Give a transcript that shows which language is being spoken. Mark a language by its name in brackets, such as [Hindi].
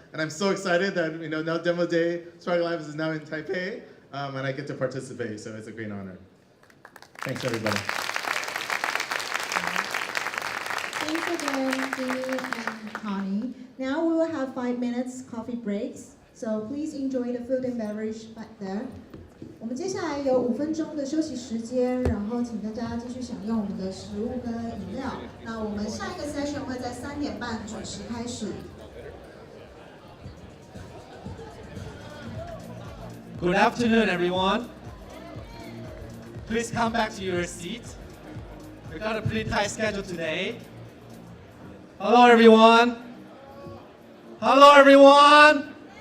[English] And I'm so excited that, you know, now DemoDay, SparkLabs is now in Taipei, and I get to participate, so it's a great honor. Thanks, everybody. Thanks again, Jimmy and Connie. Now we will have 5 minutes coffee breaks, so please enjoy the food and beverage back there. [Chinese] 我们接下来有5分钟的休息时间，然后请大家继续享用我们的食物跟饮料。那我们下一个 session 会在3点半准时开始。 [English] Good afternoon, everyone. Please come back to your seats. We got a pretty tight schedule today. Hello, everyone. Hello, everyone.